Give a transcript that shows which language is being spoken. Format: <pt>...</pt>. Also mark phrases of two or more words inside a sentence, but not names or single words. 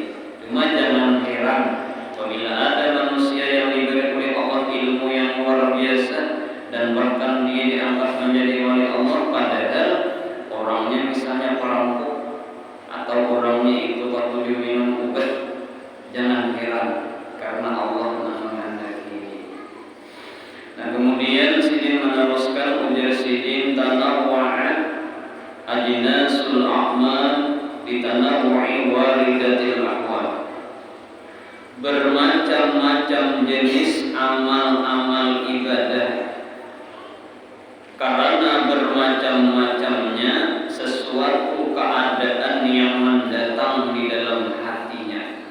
<id>Cuma jangan heran apabila ada manusia yang diberi oleh Allah ilmu yang luar biasa dan bahkan dia diangkat menjadi wali Allah, padahal orangnya misalnya perampok atau orangnya itu waktu minum obat. Jangan heran, karena Allah menghendaki. Nah, kemudian sidin meneruskan, ujar sidin,</id> <ar>تنوعت أجناس الأعمال بتنوع واردات الأحوال.</ar> <id>Bermacam-macam jenis amal-amal ibadah, karena bermacam-macamnya sesuatu keadaan yang mendatang di dalam hatinya.</id>